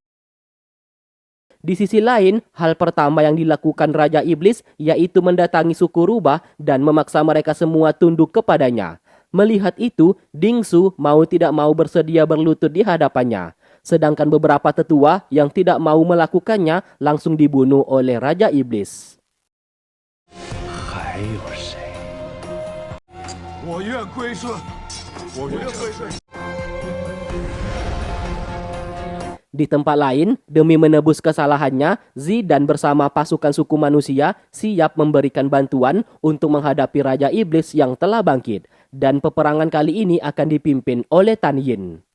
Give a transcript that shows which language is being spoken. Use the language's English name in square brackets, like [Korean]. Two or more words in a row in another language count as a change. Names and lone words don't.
[Indonesian] Di sisi lain, hal pertama yang dilakukan Raja Iblis yaitu mendatangi suku rubah dan memaksa mereka semua tunduk kepadanya. Melihat itu, Ding Su mau tidak mau bersedia berlutut di hadapannya. sedangkan beberapa tetua yang tidak mau melakukannya langsung dibunuh oleh Raja Iblis. [Chinese] 还有谁？我愿归顺，我愿归顺。 [Indonesian] Di tempat lain, demi menebus kesalahannya, Zidan bersama pasukan suku manusia siap memberikan bantuan untuk menghadapi Raja Iblis yang telah bangkit. Dan peperangan kali ini akan dipimpin oleh Tan Yin.